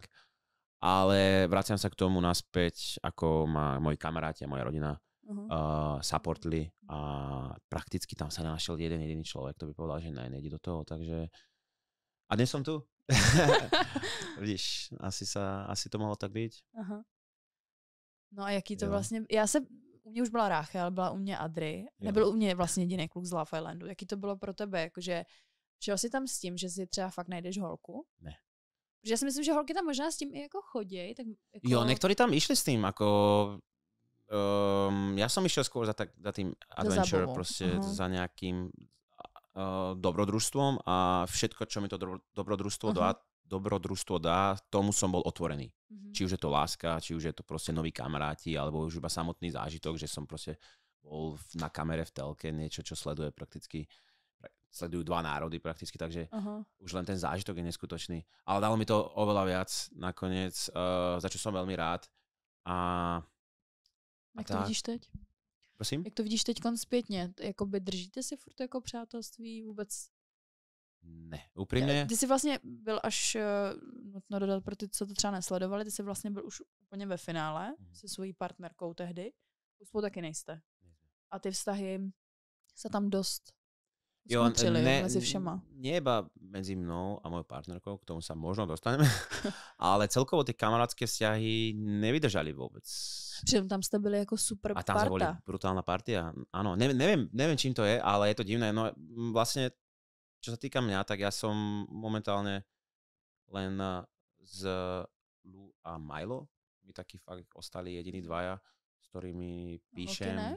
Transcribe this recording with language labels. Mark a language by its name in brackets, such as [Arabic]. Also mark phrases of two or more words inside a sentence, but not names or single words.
[Slovak] Ale vraciam sa k tomu naspäť, ako ma moji kamaráti a moja rodina supportli a prakticky tam sa nenašiel jeden jediný človek, to by povedal, že nejdi do toho, takže a dnes som tu. Vidíš, asi to mohlo tak byť. Aha. [Czech] No a jaký to vlastně, u mě už byla Ráchel, byla u mě Adry, nebyl u mě vlastně jediný kluk z Love Islandu. Jaký to bylo pro tebe, jakože šel jsi tam s tím, že si třeba fakt najdeš holku? Ne. Protože já si myslím, že holky tam možná s tím i jako chodí. Tak jako... Jo, [Slovak] niektorí tam išli s tým, ako... ja som išiel skôr za tým adventure, proste za nejakým dobrodružstvom a všetko, čo mi to dobrodružstvo dá, tomu som bol otvorený. Či už je to láska, či už je to proste noví kamaráti, alebo už iba samotný zážitok, že som proste bol na kamere v telke, niečo, čo sleduje prakticky sledujú 2 národy prakticky, takže už len ten zážitok je neskutočný. Ale dalo mi to oveľa viac nakoniec, za čo som veľmi rád. [Czech] Jak to vidíš teď? Prosím? Jak to vidíš teď zpětně? Jakoby držíte si furt jako přátelství vůbec? Ne, upřímně. Ty jsi vlastně byl až, nutno dodat pro ty, co to třeba nesledovali, ty jsi vlastně byl už úplně ve finále se svojí partnerkou tehdy. Už spolu taky nejste. A ty vztahy se tam dost skončili mezi všema. [Slovak] Nie iba medzi mnou a mojou partnerkou, k tomu sa možno dostaneme, ale celkovo ty kamarádské vzťahy nevydržali vôbec. [Czech] Přitom tam jste byli jako super parta. [Slovak] A tam sme boli brutálna partia. Áno, neviem, čím to je, ale je to divné. No vlastne, čo sa týka mňa, tak ja som momentálne len z Lu a Milo. My takí fakt ostali jediní dvaja, s ktorými píšem.